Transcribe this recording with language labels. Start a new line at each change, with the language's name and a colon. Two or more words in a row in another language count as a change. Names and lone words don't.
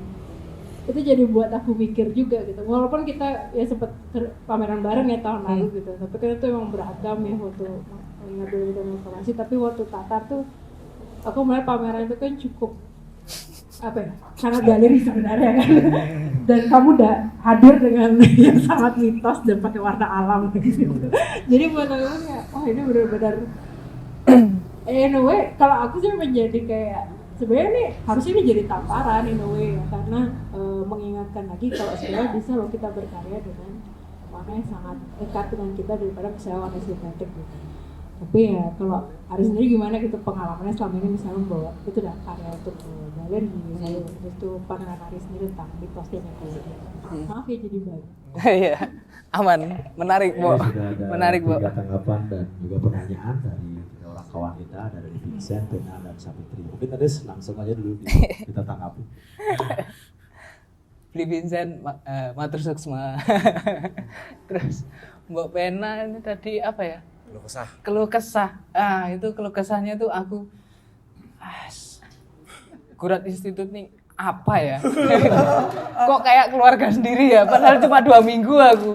Indonesian: Itu jadi buat aku mikir juga gitu, walaupun kita ya sempet pameran bareng ya tahun lalu gitu, tapi kan itu emang beragam ya waktu ngambil informasi. Tapi waktu Tatar tuh aku melihat pameran itu kan cukup sangat galeri sebenarnya kan. dan kamu udah hadir dengan yang sangat mitos dan pakai warna alam gitu. Jadi buat aku kayak, oh ini benar-benar
English: in a way,
Indonesian: kalau aku sih menjadi kayak sebenarnya nih harusnya ini jadi tamparan
English: in a way
Indonesian: ya, karena mengingatkan lagi kalau sebenarnya bisa loh kita berkarya dengan warna yang sangat dekat dengan kita daripada misalnya warna sintetik gitu. Tapi ya kalau Aris sendiri gimana gitu pengalamannya selama ini misalnya membawa itu udah karya untuk galeri, itu pandangan Aris sendiri tentang mitos dan ekologi. Maaf ya jadi baik. Iya, aman, menarik Bu, Sudah ada menarik Bu. 3 tanggapan dan juga pertanyaan dari orang kawan kita, dari Vincent, Pena, dan Sapitri. Mungkin tadi langsung aja dulu kita tanggapi. Beli Vincent,
Balinese: matur suksma.
Indonesian: Terus Mbak Pena ini tadi apa ya? Keluh kesah. Itu keluh kesahnya tuh aku Gurat Institut nih apa ya? Kok kayak keluarga sendiri ya? Padahal cuma 2 minggu aku.